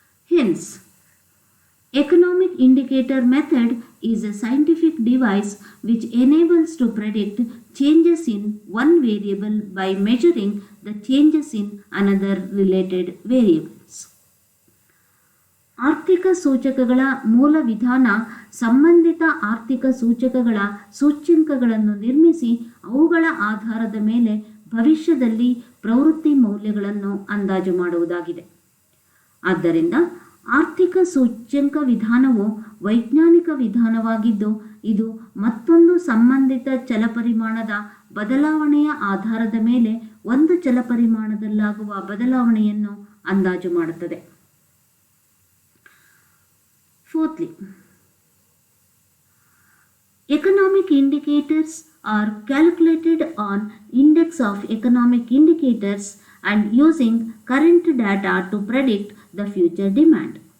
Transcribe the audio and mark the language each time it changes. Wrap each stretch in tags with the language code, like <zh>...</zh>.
<en>Hence, economic indicator method is a scientific device which enables to predict changes in one variable by measuring the changes in another related variables.</en> <kn>ಆರ್ಥಿಕ ಸೂಚಕಗಳ ಮೂಲ ವಿಧಾನ ಸಂಬಂಧಿತ ಆರ್ಥಿಕ ಸೂಚಕಗಳ ಸೂಚ್ಯಂಕಗಳನ್ನು ನಿರ್ಮಿಸಿ ಅವುಗಳ ಆಧಾರದ ಮೇಲೆ ಭವಿಷ್ಯದಲ್ಲಿ ಪ್ರವೃತ್ತಿ ಮೌಲ್ಯಗಳನ್ನು ಅಂದಾಜು ಮಾಡುವುದಾಗಿದೆ. ಆದ್ದರಿಂದ ಆರ್ಥಿಕ ಸೂಚ್ಯಂಕ ವಿಧಾನವು ವೈಜ್ಞಾನಿಕ ವಿಧಾನವಾಗಿದ್ದು ಇದು ಮತ್ತೊಂದು ಸಂಬಂಧಿತ ಚಲಪರಿಮಾಣದ ಬದಲಾವಣೆಯ ಆಧಾರದ ಮೇಲೆ ಒಂದು ಚಲಪರಿಮಾಣದಲ್ಲಾಗುವ ಬದಲಾವಣೆಯನ್ನು ಅಂದಾಜು ಮಾಡುತ್ತದೆ.</kn> <en>Fourthly, economic indicators are calculated on index of economic indicators and using current data to predict the future demand.</en>